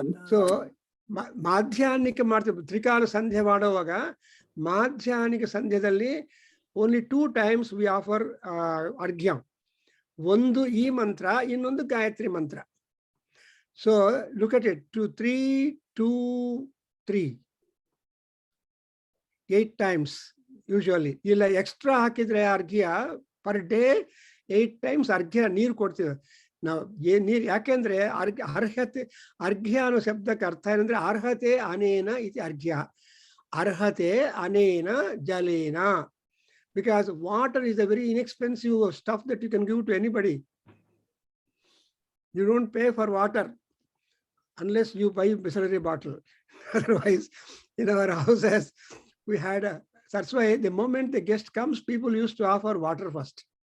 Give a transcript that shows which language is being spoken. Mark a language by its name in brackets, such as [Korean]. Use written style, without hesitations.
[Kannada] So ಮಾಧ್ಯಾಹ್ನಿಕ ಮಾಡ್ತೀವಿ, ತ್ರಿಕಾಲ ಸಂಧ್ಯೆ ಮಾಡುವಾಗ ಮಾಧ್ಯಾಹ್ನಿಕ ಸಂಧ್ಯದಲ್ಲಿ [English] only 2 times we offer arghya. [Kannada] ಒಂದು ಈ ಮಂತ್ರ, ಇನ್ನೊಂದು ಗಾಯತ್ರಿ ಮಂತ್ರ. [English] So look at it, 2, 3, 2, 3, 8 times usually. [Kannada] ಇಲ್ಲ ಎಕ್ಸ್ಟ್ರಾ ಹಾಕಿದ್ರೆ ಅರ್ಘ್ಯ ಪರ್ ಡೇ 8 times ಅರ್ಘ್ಯ ನೀರು ಕೊಡ್ತೀವಿ ನಾವು. ನೀರು ಯಾಕೆಂದ್ರೆ ಅರ್ಹತೆ, ಅರ್ಘ್ಯ ಅನ್ನೋ ಶಬ್ದಕ್ಕೆ ಅರ್ಥ ಏನಂದ್ರೆ [Sanskrit] ಅರ್ಹತೆ ಅನೇನ ಇತಿ ಅರ್ಘ್ಯ. ಅರ್ಹತೆ ಅನೇನ ಜಲೇನ. [English] Because water is a very inexpensive stuff that you can give to anybody. You don't pay for water unless you buy a Bisleri bottle. Otherwise, in our houses, we had a, that's why the moment the guest comes, people used to offer water first.